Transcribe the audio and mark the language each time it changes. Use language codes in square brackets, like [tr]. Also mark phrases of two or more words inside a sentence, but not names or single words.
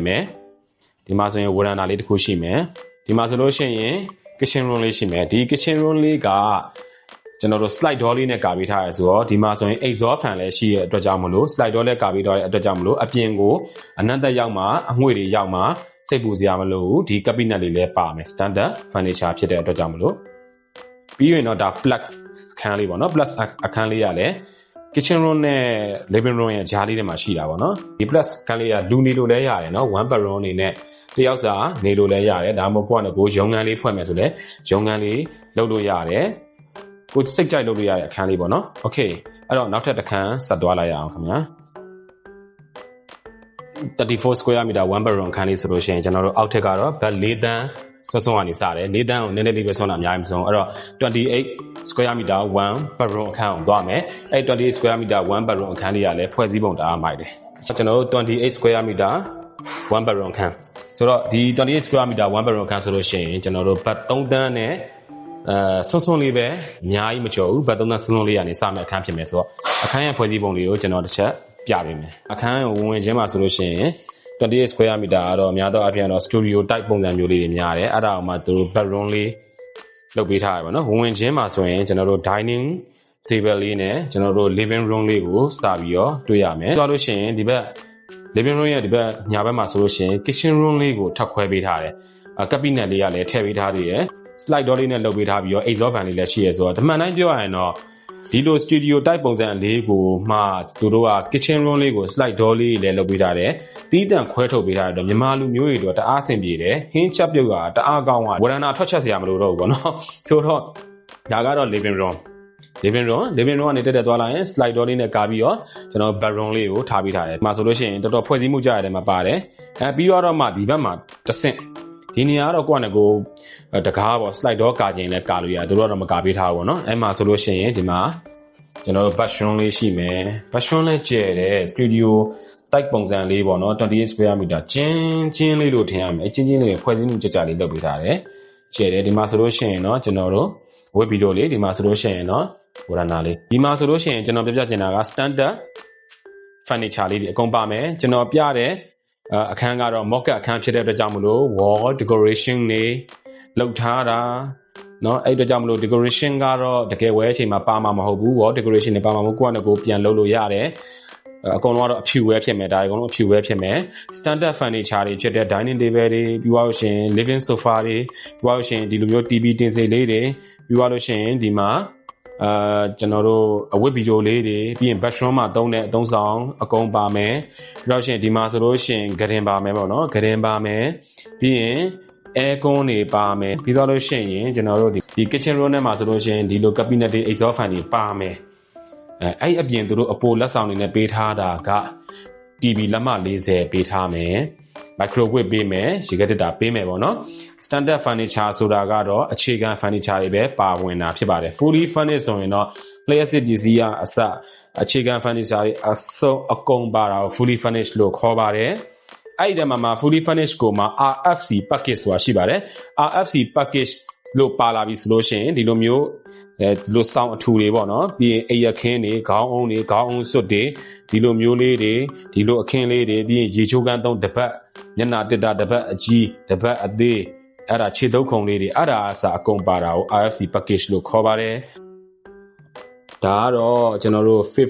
[my] မယ်ဒီမှာဆိုရင်ဝရန်တာလေးတစ်ခုရှိမယ်ဒီမှာဆိုလို့ရှိရင် [en] kitchen room [my] လေးရှိမယ်ဒီ [en] kitchen room [my] လေးကကျွန်တော်တို့ [en] slide door [my] လေးနဲ့ကာပေးထားရဆိုတော့ဒီမှာဆိုရင် [en] exhaust fan [my] လည်းရှိရဲ့ အတွက်ကြောင့်မလို့ [en] slide door [my] လည်းကာပေးထားတဲ့အတွက်ကြောင့်မလို့အပြင်ကိုအနက်သက်ရောက်မှအငွေ့တွေရောက်မှစိတ်ပူစရာမလိုဘူးဒီ cabinet လေးလည်းပါမယ် [en] standard furniture [my] ဖြစ်တဲ့အတွက်ကြောင့်မလို့ပြီးရင်တော့ဒါ plus အခန်းလေးပေါ့နော် plus အခန်းလေးရလည်း [en] kitchen room [my] နဲ့ [en] living room [my] ရဲ့ကြားလေးထဲမှာရှိတာပေါ့နော်ဒီ plus အခန်းလေးကလူနေလို့လည်းရတယ်နော် [en] one bedroom [my] အနေနဲ့တယောက်စာနေလို့လည်းရတယ်ဒါမှမဟုတ်ကိုရုံငန်းလေးဖွင့်မယ်ဆိုလည်းရုံငန်းလေးလုပ်လို့ရတယ်ကိုစိတ်ကြိုက်လုပ်လို့ရတဲ့အခန်းလေးပေါ့နော်โอเคအဲ့တော့နောက်ထပ်တစ်ခန်းဆက်သွားလိုက်ရအောင်ခင်ဗျာ 34 [en] square meter one bedroom [my] အခန်းလေးဆိုလို့ရှိရင်ကျွန်တော်တို့အောက်ထက်ကတော့ဘတ်4တန်းစွန်းကနေစတယ်4တန်းကိုနည်းနည်းလေးပဲစွန်းတာအများကြီးမစွန်းအဲ့တော့28 [en] square meter one [my] bedroom အခန်းကိုသွားမယ်အဲ့28 [en] square meter one bedroom [my] အခန်းလေးကလည်းဖွဲ့စည်းပုံတအားမိုက်တယ်ကျွန်တော်တို့28 [en] square meter one bedroom [my] အခန်းဆိုတော့ဒီ28 [en] square meter one bedroom [my] အခန်းဆိုလို့ရှိရင်ကျွန်တော်တို့ဘတ်3တန်းနဲ့စွန်းလေးပဲအများကြီးမကျော်ဘူးဘတ်3တန်းစွန်းလေးကနေစမယ်အခန်းဖြစ်မယ်ဆိုတော့အခန်းရဲ့ဖွဲ့စည်းပုံလေးကိုကျွန်တော်တစ်ချက်ပြပေးမယ်အခန်းကိုဝင်ချင်းမှာဆိုလို့ရှိရင်28 [en] square meter [my] ကတော့အများသောအားဖြင့်တော့ [en] studio type [my] ပုံစံမျိုးလေးတွေများတယ်အဲ့ဒါအောင်မှသူတို့ bedroom လေး လုပ်ပေးထားရပါတော့ဝင်ချင်းမှာဆိုရင်ကျွန်တော်တို့ [en] dining table [my] လေးနဲ့ကျွန်တော်တို့ [en] living room [my] လေးကိုစပြီးတော့တွေ့ရမယ်ဆိုလို့ရှိရင်ဒီဘက် [en] living room [my] ရဲ့ဒီဘက်ညာဘက်မှာဆိုလို့ရှိရင် [en] kitchen room [my] လေးကိုထပ်ခွဲပေးထားတယ်cabinet လေးကလည်းထည့်ပေးထားသေးတယ် [en] slide door [my] လေးနဲ့လုပ်ပေးထားပြီးတော့ [en] exhaust fan [my] လေးလည်းရှိရဲဆိုတော့တမန်တိုင်းပြောရရင်တော့ဒီလို [en] studio type [my] ပုံစံလေးကိုမှသူတို့က [en] kitchen room [my] လေးကို [en] slide door [my] လေးလည်းလုပ်ပေးထားတယ်တီးတန့်ခွဲထုတ်ပေးထားတယ်မြန်မာလူမျိုးတွေတော့တ အားအဆင်ပြေတယ်ဟင်းချက်ပြုတ်ကတအားကောင်းသွားဝရဏထွက်ချက်စရာမလိုတော့ဘူးပေါ့နော်ဆိုတော့ဒါကတော့ [en] living room [my] ကနေတက်သွားလိုက်ရင် [en] slide door [my] လေးနဲ့ကာပြီးတော့ကျွန်တော် bedroom လေးကိုထားပေးထားတယ်ဒီမှာဆိုလို့ရှိရင်တော်တော်ဖွဲ့စည်းမှုကြရတယ်မှာပါတယ်ပြီးတော့မှဒီဘက်မှာတစ်ဆင့်ဒီနေရာကတော့ကိုယ့်အနေကိုတကားပေါ့ [en] slide door [my] ကာခြင်းလဲကာလို့ရတယ်တို့တော့မကာပေးထားဘူး ပေါ့နော်အဲ့မှာဆိုလို့ရှိရင်ဒီမှာကျွန်တော်တို့ bathroom လေးရှိမယ် bathroom လည်းကျယ်တယ် [en] studio type [my] ပုံစံလေးပေါ့နော်28 [en] square meter [my] ချင်းလေးလို့ထင်ရမယ်ချင်းလေးဖွဲ့စည်းမှုကြကြလေးလုပ်ပေးထားတယ်ကျယ်တယ်ဒီမှာဆိုလို့ရှိရင်တော့ကျွန်တော်တို့ဝက်ဗီဒီယိုလေးဒီမှာဆိုလို့ရှိရင်တော့ဝ ရဏလေးဒီမှာဆိုလို့ရှိရင်ကျွန်တော်ပြပြချင်တာက [en] standard furniture [my] လေးဒီအကုန်ပါမယ်ကျွန်တော်ပြတဲ့အခန်းကတော့ mock-up အခန်းဖြစ်တဲ့အတွက်ကြောင့်မလို့ [en] wall decoration [my] တွေလုပ်ထားတာเนาะအဲ့အတွက်ကြောင့်မလို့ decoration ကတော့တကယ်ဝဲ အချိန်မှာပါမှာမဟုတ်ဘူး [en] wall decoration [my] တွေပါမှာမဟုတ်ကိုယ့်အနေကိုပြန်လုပ်လို့ရတယ်အကုန်လုံးကတော့အဖြူဝဲဖြစ်မယ်ဒါအကုန်လုံးအဖြူဝဲဖြစ်မယ် [en] standard furniture [my] တွေဖြစ်တဲ့ dining table တွေပြီးသွားလို့ရှိရင် [en] living sofa [my] တွေပြီးသွားလို့ရှိရင်ဒီလိုမျိုး TV တင်စိတ်လေးတွေပြီးသွားလို့ရှိရင်ဒီမှာကျွန်တော်တို့အဝတ်ဗီဒီယိုလေးတွေပြီးရင် bathroom မှာသုံးတဲ့အသုံးဆောင်အကုန်ပါမယ်ပြီးတော့ရှင်ဒီမှာဆိုလို့ရှင်ဂရင်ပါမယ်ပေါ့နော်ဂရင်ပါမယ်ပြီးရင် aircon တွေပါမယ်ပြီးတော့လို့ရှိရင်ကျွန်တော်တို့ဒီ [en] kitchen room [my] ထဲမှာဆိုလို့ရှင်ဒီလို [en] cabinet တွေ exhaust fan [my] တွေပါမယ်အဲ့အပြင်သူတို့အပိုလက်ဆောင်တွေနဲ့ပေးထားတာက TV လက်မ40ပေးထားမယ်microwave ပေးမယ်ရေခဲတစ်တာပေးမယ်ပေါ့နော် [en] standard furniture [my] ဆိုတာကတော့အခြေခံ furniture တွေပဲပါဝင်တာဖြစ်ပါတယ် [en] fully furnished [my] ဆိုရင်တော့ plastic ပစ္စည်းအစအခြေခံ furniture တွေအစုံအကုန်ပါတာကို [en] fully furnished [my] လို့ခေါ်ပါတယ်အဲ့ဒီထဲမှာ [en] fully furnished [my] ကိုမှ [en] RFC package [my] ဆိုတာရှိပါတယ် [en] RFC package [my] လို့ပါလာပြီဆိုလို့ရှိရင်ဒီလိုမျိုးဒီလိုစောင်းအထူတွေပေါ့နော်ပြီးရင်အိယာခင်းတွေခေါင်းအုံးတွေခေါင်းအုံးစွတ်တွေဒီလိုမျိုးလေးတွေဒီလိုအခင်းလေးတွေပြီးရင်ရေချိုးကန်းသုံးတပတ်မျက်နှာတစ်တာတပတ်အကြီးတပတ်အသေးအဲ့ဒါခြေတုပ်ခုံလေးတွေအဲ့ဒါအစားအကုန်ပါတာကို [en] RFC package [my] လို့ခေါ်ပါတယ်ဒါကတော့ကျွန်တော်တို့